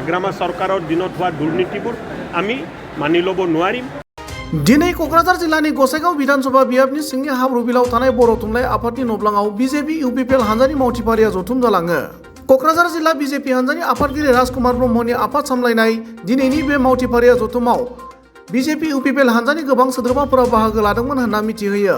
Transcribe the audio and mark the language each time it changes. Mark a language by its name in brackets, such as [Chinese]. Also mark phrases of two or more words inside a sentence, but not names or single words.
[Assamese] হাগ্ৰামা চৰকাৰৰ দিনত হোৱা দুৰ্নীতিবোৰ আমি মানি ল'ব নোৱাৰিম। [Bodo] दिनै क'क्राझार जिल्लानि गसाइगाव विधानसभा बियाबनि सिंनि हाब्रुबिलाव थानाय बर' थुनलाइ आफादनि नब्लाङाव बिजेपि इउपिपिएल हानजानि मावथिफारिया जथुम जालाङो। क'क्राझार जिल्ला बिजेपि हानजानि आफादगिरि राजकुमार ब्रह्मनि आफाद सामलायनाय दिनैनि बे मावथिफारिया जथुमाव बिजेपि इउपिपिएल हानजानि गोबां सोद्रोमाफोरा बाहागो लादोंमोन होनना मिथिहोयो।